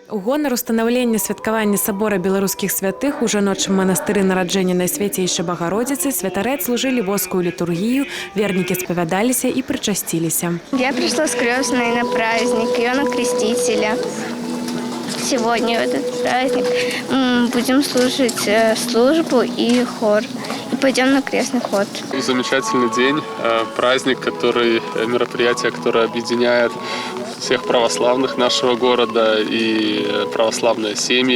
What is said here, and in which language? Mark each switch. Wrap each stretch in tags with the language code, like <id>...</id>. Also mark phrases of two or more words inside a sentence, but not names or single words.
<be>У гонар устанаўлення святкавання сабора беларускіх святых у жаночым манастыры нараджэння Найсвяцейшай Багародзіцы святары адслужылі воскую літургію, вернікі спавядаліся і причастилися.</be> <ru>Я пришла с крестной на праздник, ее на крестителя. Сегодня в этот праздник будем слушать службу и хор. И пойдем на крестный ход. Замечательный день, праздник, мероприятие, которое объединяет всех православных нашего города и православные семьи.</ru>